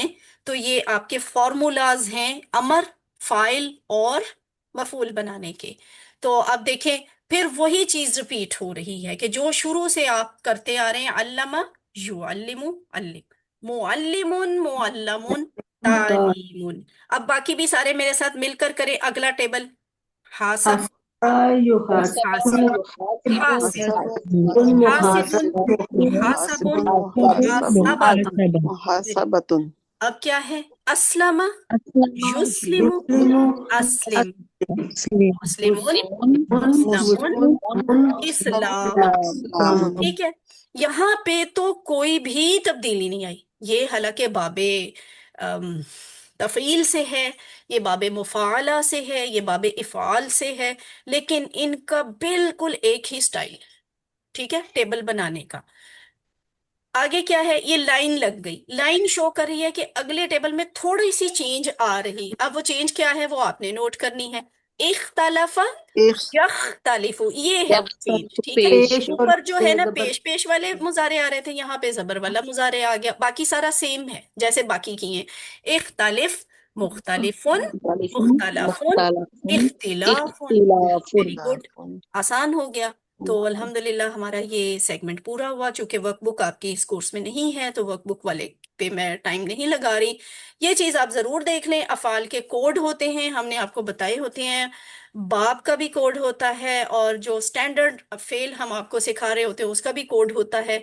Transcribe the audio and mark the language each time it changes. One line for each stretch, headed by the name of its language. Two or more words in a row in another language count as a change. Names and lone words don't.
Urdu: تو یہ آپ کے فارمولاز ہیں امر، فائل اور مفعول بنانے کے۔ تو اب دیکھیں پھر وہی چیز ریپیٹ ہو رہی ہے کہ جو شروع سے آپ کرتے آ رہے ہیں،
Arabic: علّم یعلّم علّم معلّم معلَّم تعلیم.
Urdu: اب باقی بھی سارے میرے ساتھ مل کر کریں اگلا ٹیبل.
Arabic: حاسَبَ، حاسِبٌ، حاسِبْ، حاسِبٌ، حاسَبٌ، حاسَبَةٌ. مُحاسَبَةٌ
Urdu: اب کیا ہے?
Arabic: أَسْلَمَ، يُسْلِمُ، أَسْلِمْ، مُسْلِمٌ، مُسْلَمٌ, इस्लाम।
Urdu: ٹھیک ہے، یہاں پہ تو کوئی بھی تبدیلی نہیں آئی. یہ حالانکہ بابِ عم، تفعیل سے ہے، یہ بابِ مفاعلہ سے ہے، یہ بابِ افعال سے ہے، لیکن ان کا بالکل ایک ہی اسٹائل، ٹھیک ہے، ٹیبل بنانے کا. آگے کیا ہے? یہ لائن لگ گئی، لائن شو کر رہی ہے کہ اگلے ٹیبل میں تھوڑی سی چینج آ رہی. اب وہ چینج کیا ہے وہ آپ نے نوٹ کرنی ہے.
Arabic: اختلفَ، یختلفُ,
Urdu: یہ ہے وہ چینج، ٹھیک ہے. پیش اور اوپر جو ہے نا जबर پیش پیش والے مضارع آ رہے تھے، یہاں پہ زبر والا مضارع آ گیا. باقی سارا سیم ہے جیسے باقی کی ہیں.
Arabic: اِخْتَلِفْ، مُخْتَلِفٌ، مُخْتَلَفٌ، اِخْتِلافٌ.
English: very good,
Urdu: آسان ہو گیا. تو الحمدللہ ہمارا یہ سیگمنٹ پورا ہوا۔ چونکہ ورک بک آپ کی اس کورس میں نہیں ہے تو ورک بک والے پہ میں ٹائم نہیں لگا رہی. یہ چیز آپ ضرور دیکھ لیں، افعال کے کوڈ ہوتے ہیں، ہم نے آپ کو بتائے ہوتے ہیں. باپ کا بھی کوڈ ہوتا ہے، اور جو اسٹینڈرڈ فعل ہم آپ کو سکھا رہے ہوتے ہیں اس کا بھی کوڈ ہوتا ہے.